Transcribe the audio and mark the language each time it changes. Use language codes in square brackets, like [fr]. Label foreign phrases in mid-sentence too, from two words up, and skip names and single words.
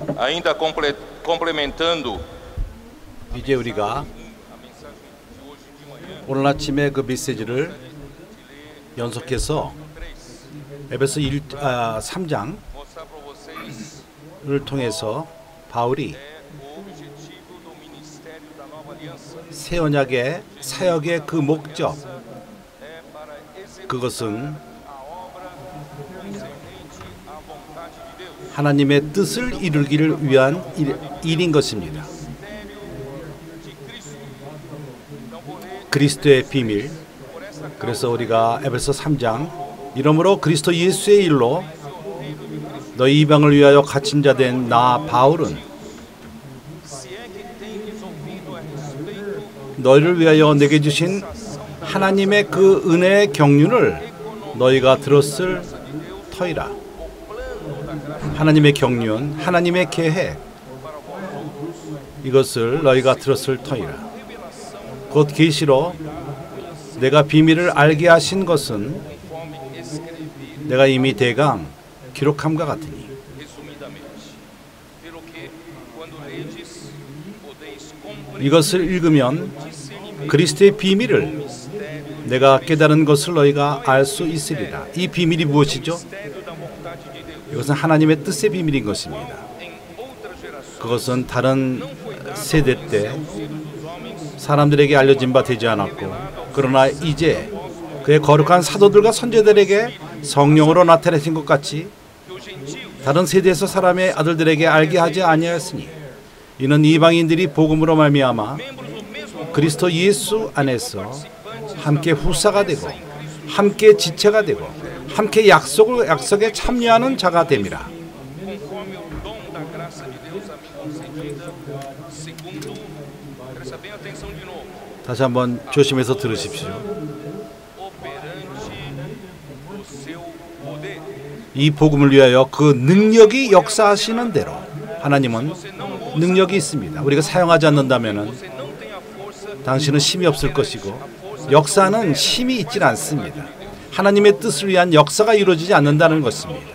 [pt] Ainda complementando [ko] 이제 우리가 오늘 아침에 그 메시지를 연속해서 에베소 3장을 [pt] mostrar para vocês [ko] 통해서 바울이 [pt] o objetivo do ministério da nova aliança. [ko] 새 언약의 사역의 그 목적, [pt] É para executar [ko] 그것은 [pt] a obra concernente à vontade de Deus. [ko] 하나님의 뜻을 이루기를 위한 일인 것입니다. [pt] De Cristo. Então vou ler [ko] 그리스도의 비밀. [pt] por essa causa [ko] 그래서 우리가 에베소 3장 이러므로 그리스도 예수의 일로 너희 이방을 위하여 갇힌 자 된 나 바울은 [pt] se é que tendes ouvido a respeito [ko] 너희를 위하여 내게 주신 하나님의 그 은혜의 경륜을 너희가 들었을 터이라. 하나님의 경륜, 하나님의 계획, 이것을 너희가 들었을 터이라. 곧 계시로 내가 비밀을 알게 하신 것은 [pt] conforme escrevi [ko] 내가 이미 대강 기록함과 같으니. [pt] resumidamente. Pelo que, quando ledes, podeis compreender [ko] 이것을 읽으면 [pt] discernimento [ko] 그리스도의 비밀을 [pt] mistério [ko] 내가 깨달은 것을 너희가 알 수 있으리라. 이 비밀이 무엇이죠? [pt] mistério da vontade de Deus. [ko] 이것은 하나님의 뜻의 비밀인 것입니다. [pt] Em outras gerações [ko] 그것은 다른 세대 때 [pt] aos filhos dos homens, [ko] 사람들에게 알려진 바 되지 않았고, 그러나 이제 그의 거룩한 사도들과 선제들에게 성령으로 나타내신 것 같이 [pt] que os gentios, [ko] 다른 세대에서 사람의 아들들에게 알게 하지 아니하였으니 이는 이방인들이 복음으로 말미암아 [pt] membros do mesmo [ko] 그리스도 예수 안에서 함께 후사가 되고 함께 지체가 되고 함께 약속에 참여하는 자가 됨이라. [pt] conforme o dom da graça de Deus a mim concedida, segundo, presta bem atenção de novo, [ko] 다시 한번 조심해서 들으십시오. [pt] operante do seu poder. [ko] 이 복음을 위하여 그 능력이 역사하시는 대로 하나님은 능력이 있습니다. 우리가 사용하지 않는다면은 [pt] Você não tem a força, [ko] 당신은 힘이 없을 것이고 역사는 힘이 있질 않습니다. 하나님의 뜻을 위한 역사가 이루어지지 않는다는 것입니다.